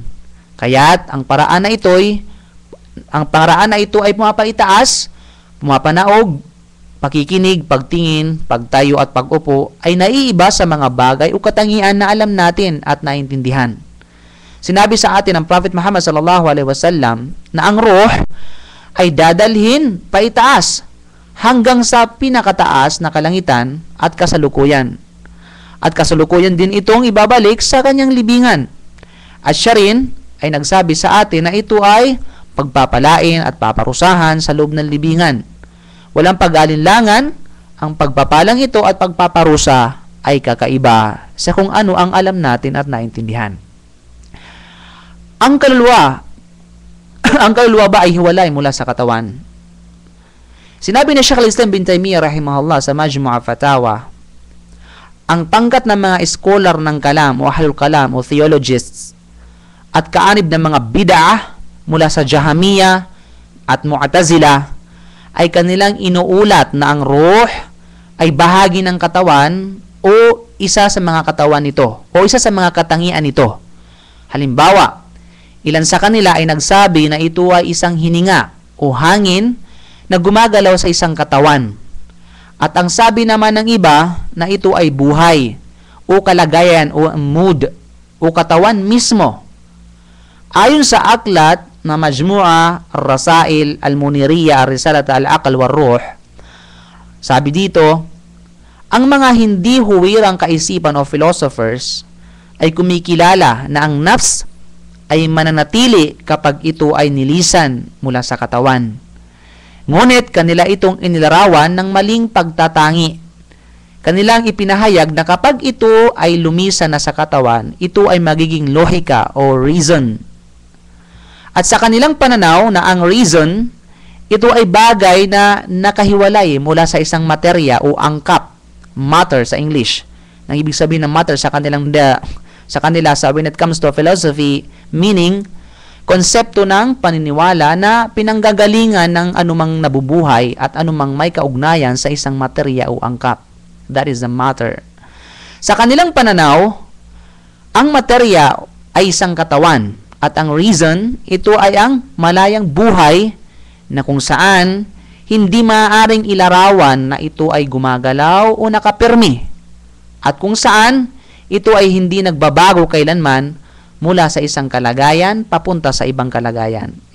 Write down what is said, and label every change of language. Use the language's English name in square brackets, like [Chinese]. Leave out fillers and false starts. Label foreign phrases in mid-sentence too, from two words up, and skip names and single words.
[Filipino] Kaya't ang paraan na ito ay pumapaitaas, pumapanaog, pakikinig, pagtingin, pagtayo at pag-upo ay naiiba sa mga bagay o katangian na alam natin at naintindihan. Sinabi sa atin ng Prophet Muhammad [Arabic] صلى الله عليه وسلم [Filipino] na ang ruh ay dadalhin paitaas hanggang sa pinakataas na kalangitan at kasalukuyan. At kasalukuyan din itong ibabalik sa kanyang libingan. At siya rin ay nagsabi sa atin na ito ay pagpapalain at paparusahan sa loob ng libingan. Walang pag-alinlangan, ang pagpapalang ito at pagpaparusa ay kakaiba sa kung ano ang alam natin at naintindihan. Ang kaluluwa ba ay hiwalay mula sa katawan? Sinabi ni Sheikh al-Islam bin Taymiyyah rahimahullah sa Majmu' Fatawa, ang pangkat ng mga scholar ng kalam o [Arabic] أهل الكلام [Filipino] o theologists at kaanib ng mga bid'ah mula sa Jahamiya at Mu'tazila ay kanilang inuulat na ang ruh ay bahagi ng katawan o isa sa mga katawan nito o isa sa mga katangian nito. Halimbawa, ilan sa kanila ay nagsabi na ito ay isang hininga o hangin na gumagalaw sa isang katawan. At ang sabi naman ng iba na ito ay buhay o kalagayan o mood o katawan mismo. Ayon sa aklat na Majmu'a Ar-Rasail Al-Muniriyya Ar-Risalat Al-Aql War-Ruh, sabi dito, ang mga hindi huwirang kaisipan o philosophers ay kumikilala na ang nafs ay mananatili kapag ito ay nilisan mula sa katawan. Ngunit kanila itong inilarawan ng maling pagtatangi. Kanilang ipinahayag na kapag ito ay lumisan na sa katawan, ito ay magiging lohika o reason. At sa kanilang pananaw na ang reason, ito ay bagay na nakahiwalay mula sa isang materya o angkap, matter sa English. Ang ibig sabihin ng matter sa kanila [English] when it comes to philosophy, [Filipino] meaning konsepto ng paniniwala na pinanggagalingan ng anumang nabubuhay at anumang may kaugnayan sa isang materya o angkap. [English] That is the matter. Sa kanilang pananaw, ang materya ay isang katawan at ang reason, ito ay ang malayang buhay na kung saan hindi maaaring ilarawan na ito ay gumagalaw o nakapirmi at kung saan ito ay hindi nagbabago kailanman mula sa isang kalagayan papunta sa ibang kalagayan.